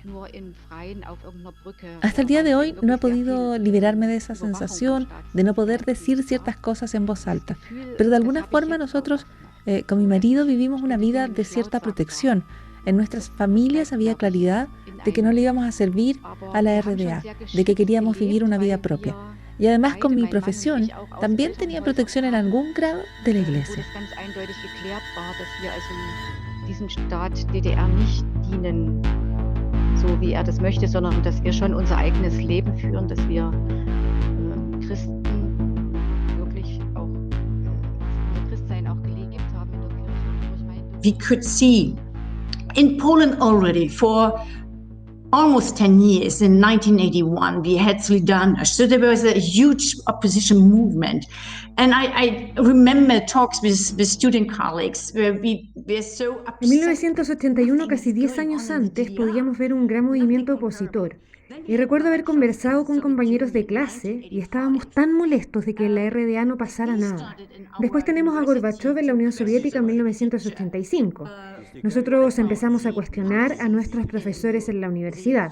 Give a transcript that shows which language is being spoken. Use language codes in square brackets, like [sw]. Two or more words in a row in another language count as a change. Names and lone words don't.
[es] Hasta el día de hoy no he podido liberarme de esa sensación de no poder decir ciertas cosas en voz alta, pero de alguna forma nosotros con mi marido vivimos una vida de cierta protección. En nuestras familias había claridad de que no le íbamos a servir a la RDA, de que queríamos vivir una vida propia. Y además con mi profesión también tenía protección en algún grado de la iglesia. [de] Diesem Staat DDR nicht dienen, so wie das möchte, sondern dass wir schon unser eigenes Leben führen, dass wir Christen wirklich auch unser Christsein auch gelebt haben in der Kirche. [en] We could see in Poland already for almost 10 years, in 1981, we had Solidarność. So there was a huge opposition movement. And I remember talks with student colleagues where we were so upset. [es] En 1981, casi 10 años antes, podíamos ver un gran movimiento opositor. Y recuerdo haber conversado con compañeros de clase y estábamos tan molestos de que en la RDA no pasara nada. Después tenemos a Gorbachev en la Unión Soviética en 1985. Nosotros empezamos a cuestionar a nuestros profesores en la universidad.